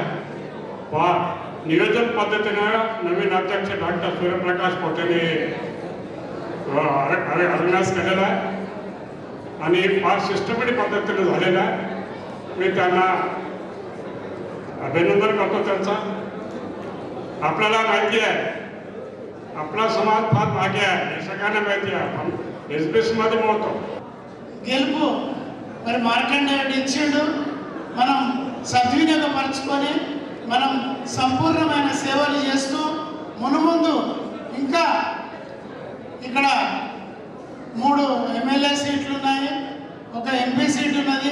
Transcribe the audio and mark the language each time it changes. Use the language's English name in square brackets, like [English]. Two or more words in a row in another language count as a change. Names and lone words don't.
[Marathi] नियोजन पद्धतीनं नवीन अध्यक्ष डॉक्टर सूर्यप्रकाश पोटेने अभिनयास केलेला आहे आणि फार सिस्टमॅटिक पद्धतीने झालेला आहे। मी त्यांना अभिनंदन करतो त्यांचा। आपल्याला माहिती आहे आपला समाज फार मागे आहे, हे सगळ्यांना माहिती आहे। आपण एसबीसी मध्ये मोठो [Telugu] గెలుపు మరి మార్కండేయుడు ఇచ్చిండు, మనం సద్వినియోగపరచుకొని మనం సంపూర్ణమైన సేవలు చేస్తూ మునుముందు ఇంకా ఇక్కడ 3 ఎమ్మెల్యే సీట్లు ఉన్నాయి, ఒక ఎంపీ సీట్ ఉన్నది।